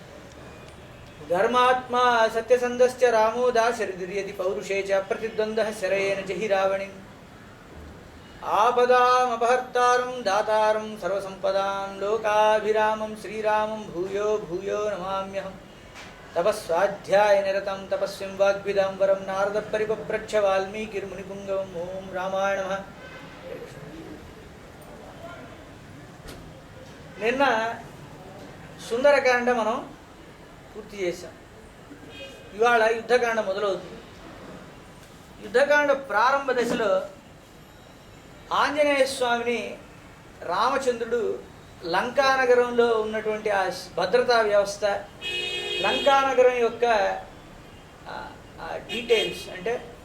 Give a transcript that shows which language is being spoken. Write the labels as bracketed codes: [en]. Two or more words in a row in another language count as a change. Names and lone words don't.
[sa] धर्मात्मा सत्यसन्धश्च रामो दाशरथिर्यति पौरुषे च प्रतिद्वन्द्वः शरयेन जहि रावणिम् आपदामपहर्तारं दातारं सर्वसम्पदां लोकाभिरामं श्रीरामं भूयो भूयो नमाम्यहम् तपस्वाध्यायनिरतं तपस्विं वाग्विदाम्बरं नारदपरिपप्रच्छ वाल्मीकिर्मुनिपुङ्गवम् ॐ रामाय नमः. [te] నిన్న సుందరకాండ మనం పూర్తి చేశాం. ఇవాళ యుద్ధకాండ మొదలవుతుంది. యుద్ధకాండ ప్రారంభ దశలో ఆంజనేయ స్వామిని రామచంద్రుడు లంకానగరంలో ఉన్నటువంటి ఆ భద్రతా వ్యవస్థ, లంకానగరం యొక్క డీటెయిల్స్ అంటే